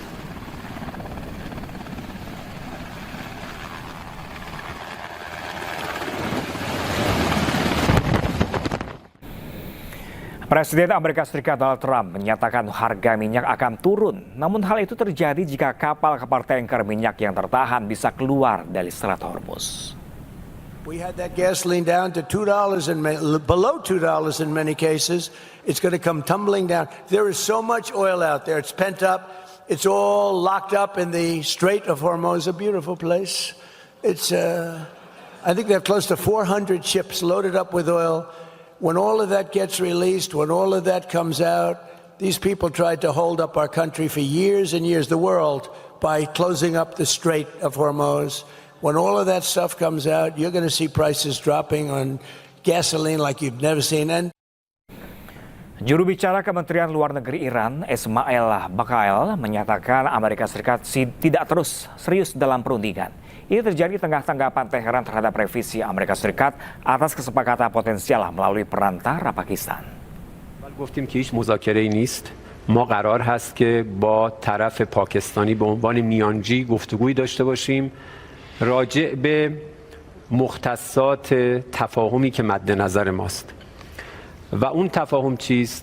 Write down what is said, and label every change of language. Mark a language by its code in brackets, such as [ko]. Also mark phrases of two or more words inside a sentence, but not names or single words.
[id] Presiden Amerika Serikat Donald Trump menyatakan harga minyak akan turun. Namun hal itu terjadi jika kapal-kapal tanker minyak yang tertahan bisa keluar dari Selat Hormuz. [en] We had that gasoline down to $2 and below $2 in many cases. It's going to come tumbling down. There is so much oil out there. It's pent up. It's all locked up in the Strait of Hormuz, a beautiful place. It's, I think they have close to 400 ships loaded up with oil. When all of that gets released, when all of that comes out, these people tried to hold up our country for years and years, the world, by closing up the Strait of Hormuz. When all of that stuff comes out, you're going to see prices dropping on gasoline like you've never seen. And [id] Juru bicara Kementerian Luar Negeri Iran, Ismail Baqail, menyatakan Amerika Serikat tidak terus serius dalam perundingan. Ini terjadi tengah tanggapan Teheran terhadap revisi Amerika Serikat atas kesepakatan potensial melalui perantara Pakistan. [fa] گفتیم که هیچ مذاکره‌ای نیست. ما قرار هست که با طرف پاکستانی به عنوان میانجی گفتگویی داشته باشیم راجع به مختصات تفاهمی که مد نظر ماست. و اون تفاهم چیست؟